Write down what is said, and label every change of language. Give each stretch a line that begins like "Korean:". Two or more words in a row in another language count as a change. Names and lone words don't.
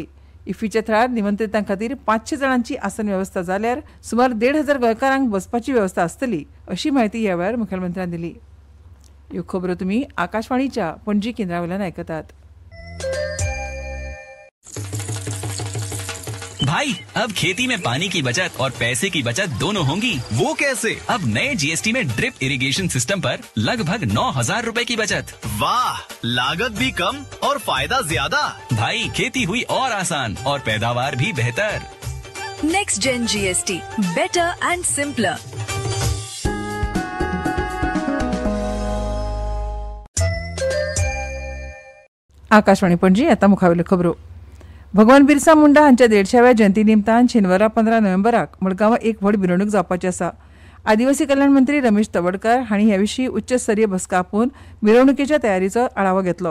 Konkani: इफ्फीच्या थळार निमंत्रितां खातीर 500 जाणांची आसन वेवस्था जाल्यार सुमार 1,500 गोंयकारांक बसपाची वेवस्था आसतली अशी माहिती ह्या वेळार मुखेलमंत्र्यान दिली. ह्यो खबरो तुमी आकाशवाणीच्या पणजी केंद्रा वयल्यान आयकतात.
Hindi: भाई अब खेती में पानी की बचत और पैसे की बचत दोनों होंगी। वो कैसे? अब नए जीएसटी में
English: drip irrigation system
Hindi: पर लगभग 9,000 रुपए की बचत। वाह, लागत भी कम और फायदा ज्यादा। भाई खेती हुई और आसान और पैदावार भी बेहतर।
English: next gen GST, better and simpler.
Konkani: आकाशवाणी पणजी आता मुखावेल्यो खबरो. भगवान बिरसा मुंडा हांच्या 150व्या जयंती निमतान शेनवारा 15 नोव्हेंबराक मडगांवां एक व्हड मिरवणूक जावपाची आसा. आदिवासी कल्याण मंत्री रमेश तवडकार हांणी ह्या विशीं उच्चस्तरीय बसका आपोवन मिरवणुकेच्या तयारीचो आढावो घेतलो.